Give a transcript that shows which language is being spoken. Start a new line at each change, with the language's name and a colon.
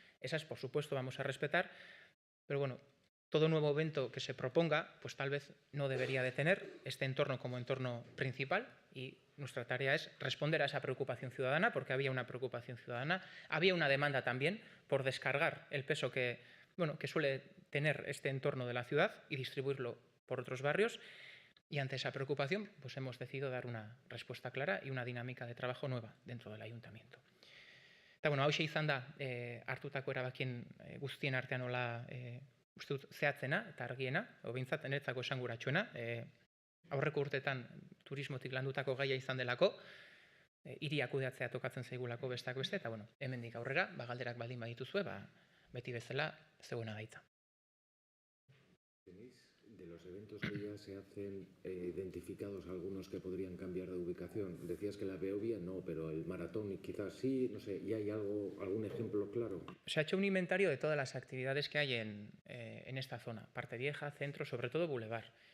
Spanish: Esas, por supuesto, vamos a respetar, pero bueno, todo nuevo evento que se proponga, pues tal vez no debería de tener este entorno como entorno principal, y nuestra tarea es responder a esa preocupación ciudadana, porque había una preocupación ciudadana, había una demanda también por descargar el peso que, bueno, que suele tener este entorno de la ciudad y distribuirlo por otros barrios, y ante esa preocupación pues hemos decidido dar una respuesta clara y una dinámica de trabajo nueva dentro del ayuntamiento.
Basque: Eta bueno, hauxe izan da hartutako erabakien guztien artean nola uste dut zehatzena eta argiena, edo behintzat niretzako esanguratsuena, aurreko urteetan turismotik landutako gaia izan delako, hiria kudeatzea tokatzen zaigulako besteak beste, eta bueno, hemendik aurrera, galderak baldin badituzue, beti bezala zegoena gaitza.
Spanish: De los eventos que ya se hacen identificados algunos que podrían cambiar de ubicación. Decías que la Beovia no, pero el maratón quizás sí, no sé, ¿y hay algún ejemplo claro? Se ha hecho un inventario de todas las actividades que hay en esta zona, parte vieja, centro, sobre todo Boulevard.